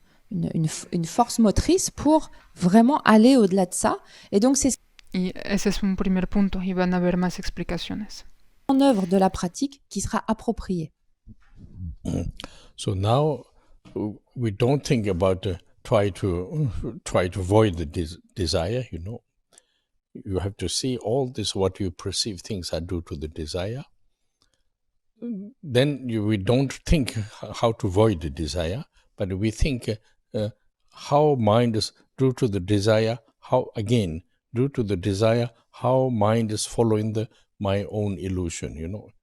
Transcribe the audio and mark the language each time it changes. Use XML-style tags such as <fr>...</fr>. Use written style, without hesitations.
<fr>Une force motrice pour vraiment aller au-delà de ça. Et donc, c'est</fr> <es>Y ese es un primer punto y van a haber más explicaciones.</es> <fr>En œuvre de la pratique qui sera appropriée.</fr> <en>So now we don't think about try to avoid the desire. You have to see all this, what you perceive things are due to the desire. Then we don't think how to avoid the desire, but we think how mind is due to the desire, how again due to the desire, how mind is following my own illusion.</en>